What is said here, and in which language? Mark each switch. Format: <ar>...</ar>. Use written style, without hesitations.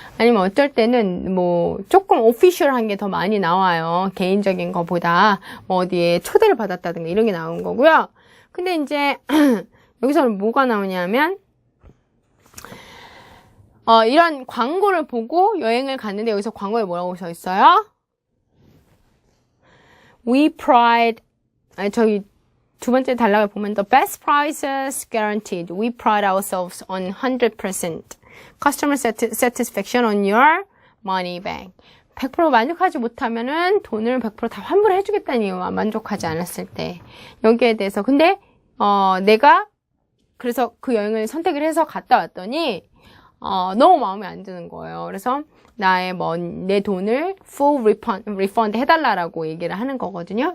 <ko>아니면 어떨 때는 뭐 조금 오피셜한 게 더 많이 나와요. 개인적인 거보다 뭐 어디에 초대를 받았다든가 이런 게 나온 거고요. 근데 이제 여기서는 뭐가 나오냐면 이런 광고를 보고 여행을 갔는데 여기서 광고에 뭐라고 써 있어요?</ko> <en>We pride</en> <ko>저기 두 번째 단락을 보면</ko> <en>The best prices guaranteed. We pride ourselves on 100% customer satisfaction on your money back.</en> <ko>100% 만족하지 못하면은 돈을 100% 다 환불해 주겠다는 이유와 만족하지 않았을 때 여기에 대해서 근데 내가 그래서 그 여행을 선택을 해서 갔다 왔더니 너무 마음에 안 드는 거예요. 그래서 내 돈을 full refund 해달라고 얘기를 하는 거거든요.</ko>